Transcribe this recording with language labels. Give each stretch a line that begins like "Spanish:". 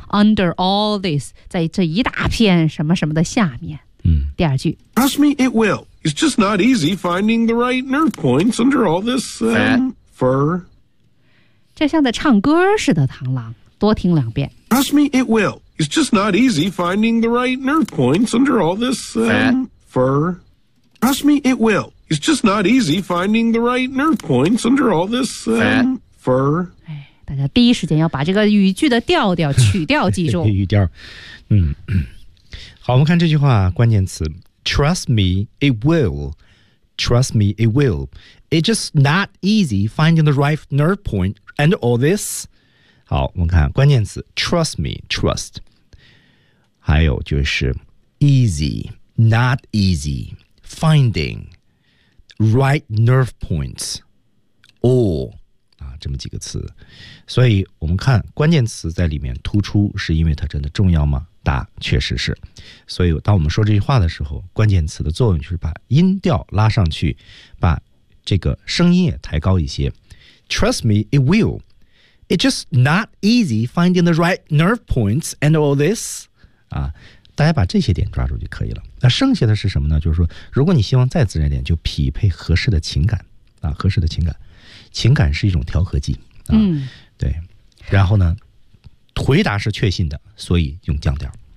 English: Under all this，
Chinese: 在这一大片什么什么的下面。嗯。第二句。
English: Trust me, it will. It's just not easy finding the right nerve points under all this fur。
Chinese: 这像在唱歌似的，螳螂，多听两遍。
English: Trust me, it will. It's just not easy finding the right nerve points under all this fur. Trust me, it will. It's just not easy finding the right nerve points under all this fur.
Chinese: 大家第一时间要把这个语句的调调曲调记住。语调，嗯，好，我们看这句话关键词 ：
English: Trust me, it will. Trust me, it will. It's just not easy finding the right nerve point under all this.
Chinese: 好，我们看关键词
English: ：Trust me, trust.
Chinese: 还有就是
English: easy, not easy, finding right nerve points, all,啊，这么几个词。
Chinese: 所以我们看关键词在里面突出，是因为它真的重要吗？答，确实是。所以当我们说这句话的时候，关键词的作用就是把音调拉上去，把这个声音也抬高一些。
English: Trust me, it will. It's just not easy finding the right nerve points and all this.
Chinese: 啊，大家把这些点抓住就可以了。那剩下的是什么呢？就是说如果你希望再自然点，就匹配合适的情感啊，合适的情感。情感是一种调和剂啊，嗯，对。然后呢，回答是确信的，所以用降调。